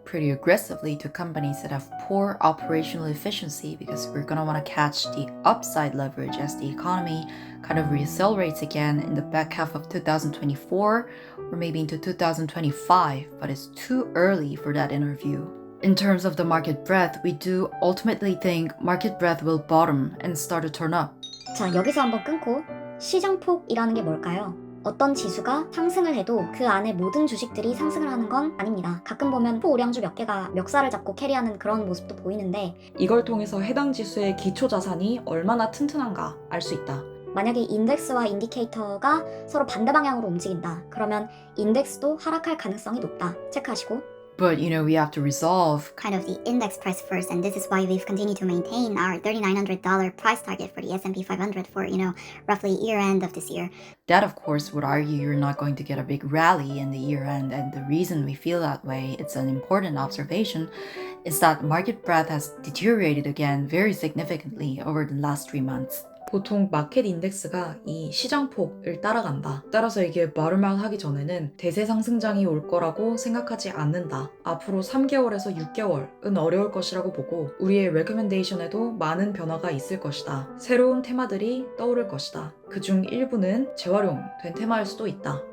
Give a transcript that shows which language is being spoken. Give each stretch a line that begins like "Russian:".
English: pretty aggressively to companies that have poor operational efficiency because we're gonna want to catch the upside leverage as the economy kind of reaccelerates again in the back half of 2024 or maybe into 2025, but it's too early for that in our view. In terms of the market breadth, we do ultimately think market breadth will bottom and start to turn up.
Korean: 자, 여기서 한번 끊고 시장폭이라는 게 뭘까요? 어떤 지수가 상승을 해도 그 안에 모든 주식들이 상승을 하는 건 아닙니다. 가끔 보면 포우량주 몇 개가 멱살을 잡고 캐리하는 그런 모습도 보이는데 이걸 통해서 해당 지수의 기초 자산이 얼마나 튼튼한가 알 수 있다. 만약에 인덱스와 인디케이터가 서로 반대 방향으로 움직인다. 그러면 인덱스도 하락할 가능성이 높다. 체크하시고
English: But we have to resolve kind of the index price first, and this is why we've continued to maintain our $3,900 price target for the S&P 500 for, roughly year end of this year. that, of course, would argue you're not going to get a big rally in the year end, and the reason we feel that way, it's an important observation, is that market breadth has deteriorated again very significantly over the last 3 months.
Korean: 보통 마켓 인덱스가 이 시장폭을 따라간다. 따라서 이게 마루만 하기 전에는 대세 상승장이 올 거라고 생각하지 않는다. 앞으로 3개월에서 6개월은 어려울 것이라고 보고 우리의 레커멘데이션에도 많은 변화가 있을 것이다. 새로운 테마들이 떠오를 것이다. 그중 일부는 재활용된 테마일 수도 있다.